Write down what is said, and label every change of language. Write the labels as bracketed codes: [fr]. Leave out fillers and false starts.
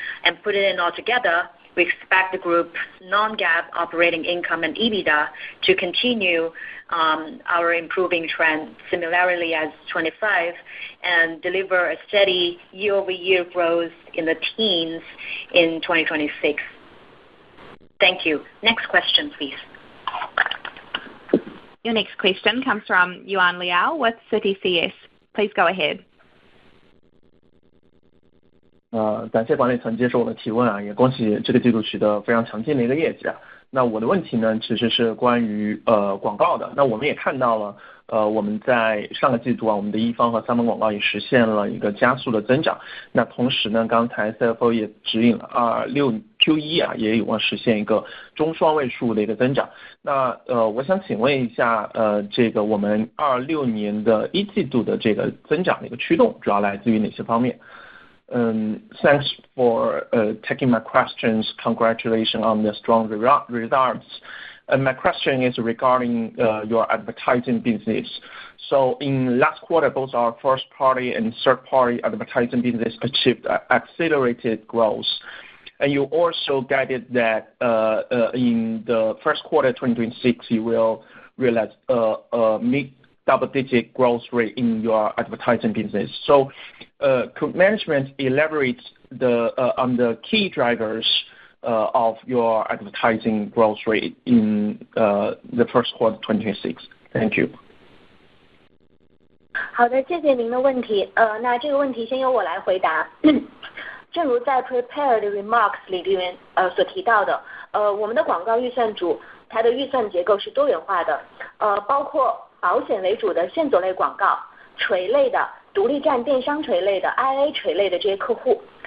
[en] And put it in all together, we expect the group's non-GAAP operating income and EBITDA to continue our improving trend similarly as 25 and deliver a steady year-over-year growth in the teens in 2026. Thank you. Next question, please. Your next question comes from Yuan Liao with Citi CS. Please go ahead. [zh] 感谢管理层接受我的提问啊，也恭喜这个季度取得非常强劲的一个业绩啊。那我的问题呢，其实是关于广告的。那我们也看到了，我们在上个季度啊，我们的一方和三方广告也实现了一个加速的增长。那同时呢，刚才 CFO 也指引了26 Q1 啊，也有望实现一个中双位数的一个增长。那我想请问一下，这个我们26年的一季度的这个增长的一个驱动，主要来自于哪些方面？ [en] Thanks for taking my questions. Congratulations on the strong results. My question is regarding your advertising business. So in last quarter, both our first-party and third-party advertising business achieved accelerated growth. And you also guided that in the first quarter 2026, you will realize a mid-double-digit growth rate in your advertising business. So could management elaborate on the key drivers of your advertising growth rate in the first quarter 2026? Thank you. [zh] 好的，谢谢您的问题。那这个问题先由我来回答。正如在 [en] prepared remarks [zh] 里面所提到的，我们的广告预算组它的预算结构是多元化的，包括保险为主的线索类广告、垂类的、独立站电商垂类的、IA 垂类的这些客户。